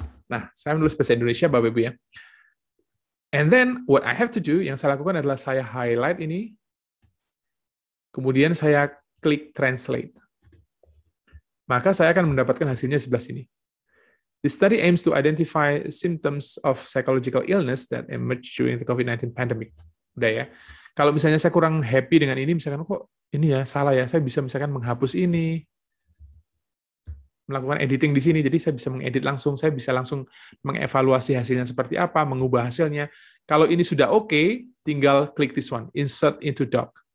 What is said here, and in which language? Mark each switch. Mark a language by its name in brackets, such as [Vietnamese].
[Indonesian] Nah, saya menulis bahasa Indonesia Bapak Ibu ya. [English] And then what I have to do, [Indonesian] yang saya lakukan adalah saya highlight ini, kemudian saya klik translate. Maka saya akan mendapatkan hasilnya sebelah sini. [English] The study aims to identify symptoms of psychological illness that emerge during the COVID-19 pandemic. [Indonesian] Udah ya. Kalau misalnya saya kurang happy dengan ini, misalkan kok ini ya salah ya, saya bisa misalkan menghapus ini, melakukan editing di sini, jadi saya bisa mengedit langsung, saya bisa langsung mengevaluasi hasilnya seperti apa, mengubah hasilnya. Kalau ini sudah oke, tinggal klik [English] this one, insert into doc.